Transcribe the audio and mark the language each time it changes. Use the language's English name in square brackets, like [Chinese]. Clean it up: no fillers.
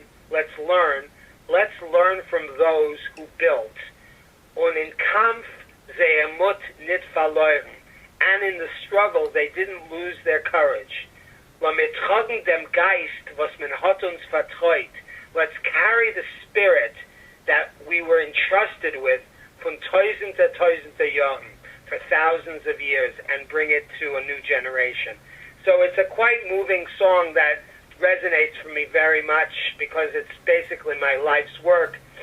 [English] Let's learn from those who built. [Yiddish] Und in Kampf sie mut nicht verloren. [English] And in the struggle, they didn't lose their courage. [Yiddish] La mir tragen dem Geist, was man hat uns vertraut. [English] Let's carry the spirit that we were entrusted with [Yiddish] von tausende Jahren, [English] for thousands of years, and bring it to a new generation. So it's a quite moving song that resonates for me very much because it's basically my life's work.